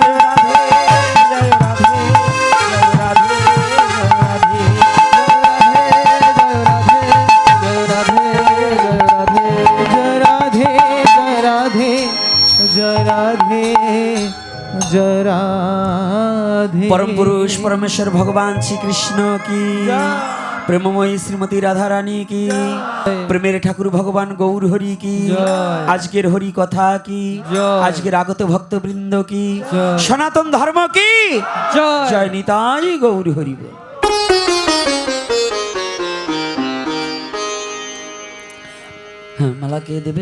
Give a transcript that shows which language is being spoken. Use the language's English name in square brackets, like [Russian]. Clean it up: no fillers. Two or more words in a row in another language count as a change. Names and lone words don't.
[Bangla] জয় রাধে জয় রাধে জয় রাধে জয় রাধে, জয় রাধে জয় রাধে জয় রাধে। [Hindi] परम पुरुष परमेश्वर भगवान श्री कृष्ण की [Bangla] প্রেমময়ী শ্রীমতী রাধারানী কি, প্রেমের ঠাকুর ভগবান গৌর হরি কি, জয়। আজকের হরি কথা কি, জয়। আজকের আগত ভক্তবৃন্দ কি, জয়। সনাতন ধর্ম কি, জয়। জয় নিতাই গৌর হরি বল। হ্যাঁ, মালা কে দেবে?